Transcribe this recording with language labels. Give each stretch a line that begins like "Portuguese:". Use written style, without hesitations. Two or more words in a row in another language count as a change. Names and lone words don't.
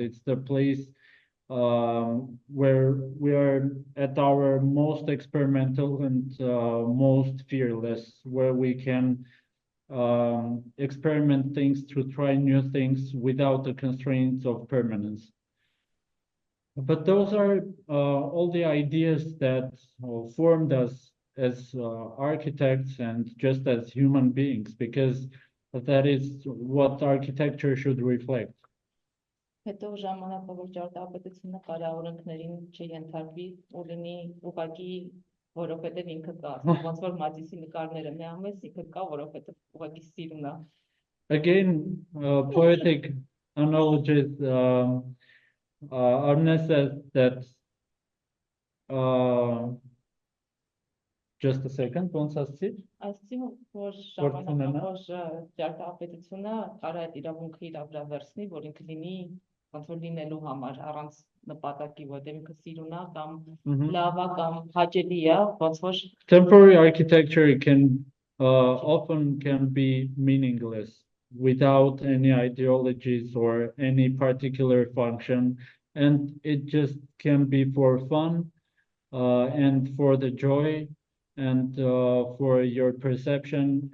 English: It's the place where we are at our most experimental and most fearless, where we can experiment things, to try new things without the constraints of permanence. But those are all the ideas that formed us as architects and just as human beings, because that is what architecture should reflect.
Armenian: Հետո ժամանակավոր ճարտարապետությունը կարա օրենքներին չենթարկվի ու լինի ուղղակի, որովհետև ինքը կա, ոնց որ Մատիսի նկարները նայում ինքը կա, որովհետև ուղղակի սիրուն է.
English: Again, poetic analogies. Arne says that. Just a second,
Armenian: ոնց ասցի։ Ասացի, որ ժամանակավոր ճարտարապետությունը կարա այդ իրավունքը իր վրա վերցնի, որ ինքը լինի ոնց որ լինելու համար, առանց նպատակի, որտեղ ինքը սիրուն է կամ լավ է կամ հաճելի է, ոնց որ
English: temporary architecture often can be meaningless without any ideologies or any particular function, and it just can be for fun and for the joy and for your perception.